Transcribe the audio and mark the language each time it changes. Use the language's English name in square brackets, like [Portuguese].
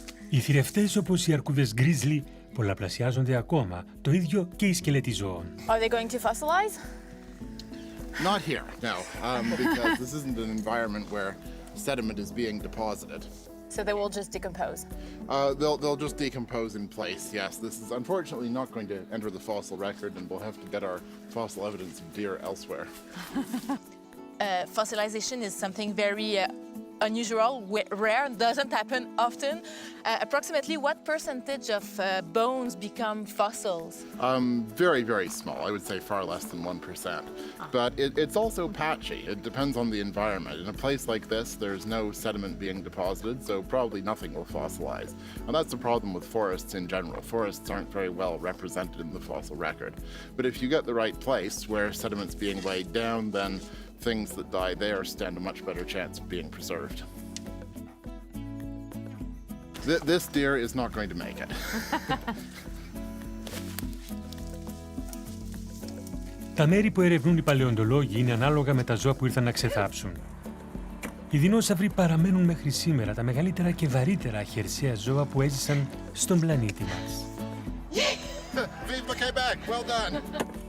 [Greek] Οι θηρευτές όπως οι αρκούδες γκρίζλι πολλαπλασιάζονται ακόμα, το ίδιο και οι σκελετοί ζώων. [English] Are they going to fossilize? Not here, no, because this isn't an environment where sediment is being deposited. So they will just decompose? They'll just decompose in place, yes. This is unfortunately not going to enter the fossil record, and we'll have to get our fossil evidence of deer elsewhere. Fossilization is something very unusual, rare, doesn't happen often. Approximately what percentage of bones become fossils? Very, very small. I would say far less than 1%. But it's also patchy. It depends on the environment. In a place like this, there's no sediment being deposited, so probably nothing will fossilize. And that's the problem with forests in general. Forests aren't very well represented in the fossil record. But if you get the right place where sediment's being laid down, then things that die there stand a much better chance of being preserved. This deer is not going to make it. [Greek] Τα μέρη που ερευνούν οι παλαιοντολόγοι είναι ανάλογα με τα ζώα που ήρθαν να ξεθάψουν. Οι δεινόσαυροι παραμένουν μέχρι σήμερα τα μεγαλύτερα και βαρύτερα χερσαία ζώα που έζησαν στον πλανήτη μας. [French] Vive le Québec! [English] Well done!